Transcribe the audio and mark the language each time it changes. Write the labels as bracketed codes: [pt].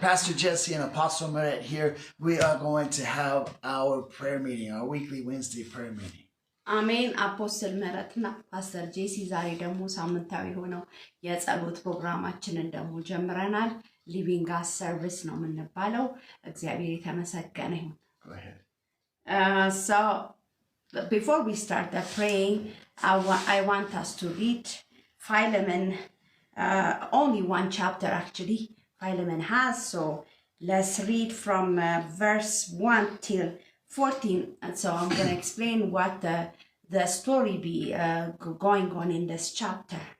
[en] Pastor Jesse and Apostle Meret here. We are going to have our prayer meeting, our weekly Wednesday prayer meeting. [am] አሜን አፖስትል መረትና ፓስተር ጄሲ ዛሬ ደግሞ ሳምንታዊ ሆነው የጸሎት ፕሮግራማችንን ደግሞ ጀምረናል። ሊቪንግ ጋድ ሰርቪስ ነው የምንባለው። እግዚአብሔር የተመሰገነ ይሁን። [en] Go ahead. So before we start the praying, I want us to read Philemon, only one chapter actually Philemon has. So let's read from verse 1 till 14, and so I'm going to explain what the story be going on in this chapter.